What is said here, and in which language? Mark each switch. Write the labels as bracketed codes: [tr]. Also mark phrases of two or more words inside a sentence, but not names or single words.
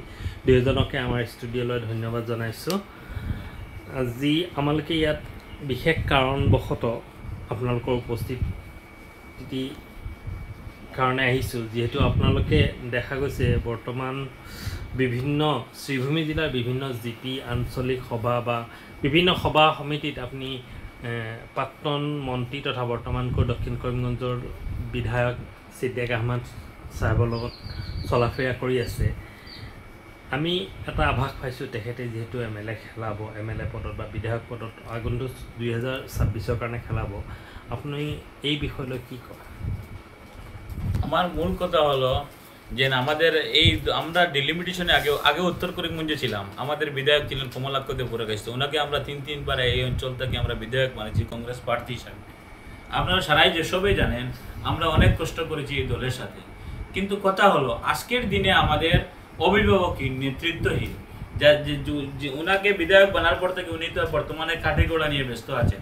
[as] দুয়োজনকে আমাৰ ষ্টুডিঅ'লৈ ধন্যবাদ জনাইছোঁ। আজি আমালোকে ইয়াত বিশেষ কাৰণবশতঃ আপোনালোকৰ উপস্থিতি কাৰণে আহিছোঁ, যিহেতু আপোনালোকে দেখা গৈছে বৰ্তমান বিভিন্ন শ্ৰীভূমি জিলাৰ বিভিন্ন জিপি আঞ্চলিক সভা বা বিভিন্ন সভা সমিতিত আপুনি প্ৰাক্তন মন্ত্ৰী তথা বৰ্তমানকৈ দক্ষিণ কৰিমগঞ্জৰ বিধায়ক ছিদ্দিক আহমেদ চাহাবৰ লগত চলাফেৰা কৰি আছে। আমি এটা আভাস পাইছোঁ তেখেতে যিহেতু MLA খেলাব, MLA পদত বা বিধায়ক পদত আগন্তুক 2026 কাৰণে খেলাব। আপুনি এই বিষয়লৈ কি কয়? [bn] আমার মূল কথা হলো যে আমাদের আমরা ডিলিমিটেশনে আগে উত্তর করিমগঞ্জে ছিলাম। আমাদের বিধায়ক ছিলেন কমলাক্ষ দেবপুরকাশ, ওনাকে আমরা তিনবার এই অঞ্চল থেকে আমরা বিধায়ক মানেছি কংগ্রেস প্রার্থী হিসাবে। আপনারা সারাই সবাই জানেন আমরা অনেক কষ্ট করেছি এই দলের সাথে, কিন্তু কথা হলো আজকের দিনে আমাদের অভিভাবকহীন, নেতৃত্বহীন, যে ওনাকে বিধায়ক বানার পর থেকে উনি তো বর্তমানে কাঠিগোড়া নিয়ে ব্যস্ত আছেন।